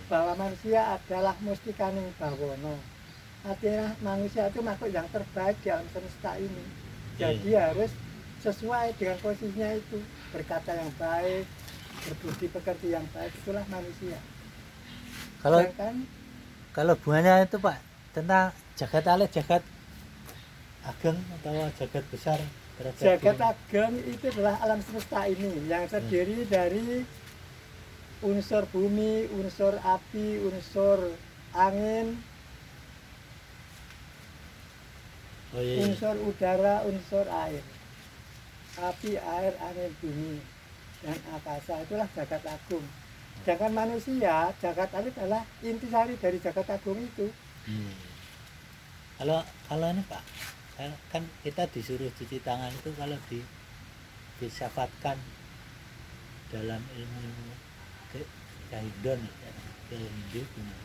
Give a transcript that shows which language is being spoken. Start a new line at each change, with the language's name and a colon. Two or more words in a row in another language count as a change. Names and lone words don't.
Indonesian: Bahwa manusia adalah
Javanese: mustikaning bawono.
Indonesian: Artinya manusia itu makhluk yang terbaik di alam semesta ini. Jadi harus sesuai dengan posisinya itu, berkata yang baik, berbudi pekerti yang baik, itulah manusia. Kalau Sedangkan hubungannya itu Pak tentang
Javanese: jagat alit, jagat ageng
Indonesian: atau jagat besar terhadap jagat diri. ageng itu adalah alam semesta ini yang terdiri dari unsur bumi, unsur api, unsur angin, Oh iya. unsur udara, unsur air. Api, air, angin, bumi, dan akasa, itulah
Javanese: jagat agung.
Indonesian: Sedangkan manusia,
Javanese: jagat alit
Indonesian: adalah intisari dari
Javanese: jagat agung
Indonesian: itu. Hmm. Kalau ini Pak, kan kita disuruh cuci tangan itu kalau disyafatkan dalam ilmu Hindu gimana?